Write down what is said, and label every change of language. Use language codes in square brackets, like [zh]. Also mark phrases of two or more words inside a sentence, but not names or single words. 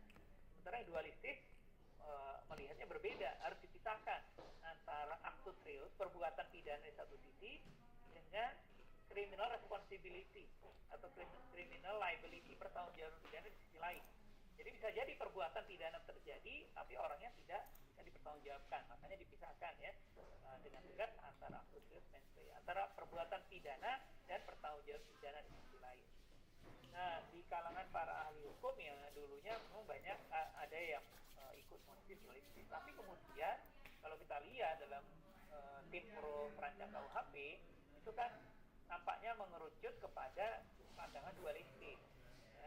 [id] Sementara yang dualistis melihatnya berbeda, harus dipisahkan antara [la] actus reus, [id] perbuatan pidana di satu sisi, dengan [en] criminal responsibility [id] atau [en] criminal liability, [id] pertanggungjawaban pidana di sisi lain. Jadi bisa jadi perbuatan pidana terjadi tapi orangnya tidak bisa dipertanggungjawabkan, makanya dipisahkan ya dengan tegas antara [la] actus reus mens rea, [id] antara perbuatan pidana dan pertanggungjawaban pidana di sisi lain. Nah, di kalangan para ahli hukum yang dulunya memang banyak ada yang ikut monistis dualistis, tapi kemudian kalau kita lihat dalam tim pro perancang KUHP itu kan nampaknya mengerucut kepada pandangan dualistis, ya.